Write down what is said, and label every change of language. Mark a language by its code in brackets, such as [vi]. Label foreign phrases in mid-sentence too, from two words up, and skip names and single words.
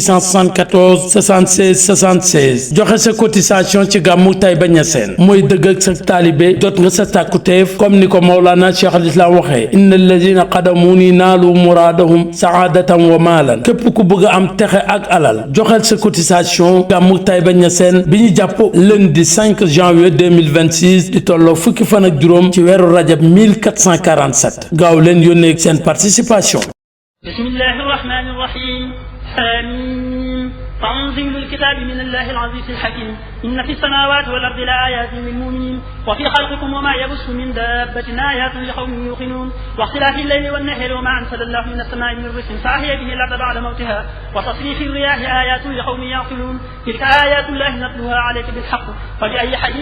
[wo] 674 76 76 joxe sa cotisation ci gàmmu Taïba Niassène mooy dëgg ak sa taalibe jot nga sa tàkkuteef comme ni ko Mawlana Cheikh al Islam waxee [ar] إن الذين قدموني نالوا مرادهم سعادة ومالا [wo] képp ku bëgg a am texe ak alal joxel sa cotisation gàmmu Taïba Niassène bi ñu jàpp [fr] lundi 5 janvier 2026 [wo] di tolloo fukki fan ak juróom ci weeru rajab 1447 gaaw leen yónnee seen participation. [ar] بسم الله الرحمن الرحيم آمين تنزيل الكتاب من الله العزيز الحكيم إن في السماوات والأرض لآيات للمؤمنين وفي خلقكم وما يبث من دابة آيات لقوم يوقنون واختلاف الليل والنهار وما أنزل الله من السماء من رزق فأحيا به الأرض بعد موتها وتصريف الرياح آيات لقوم يعقلون تلك آيات الله نتلوها عليك بالحق فبأي حديث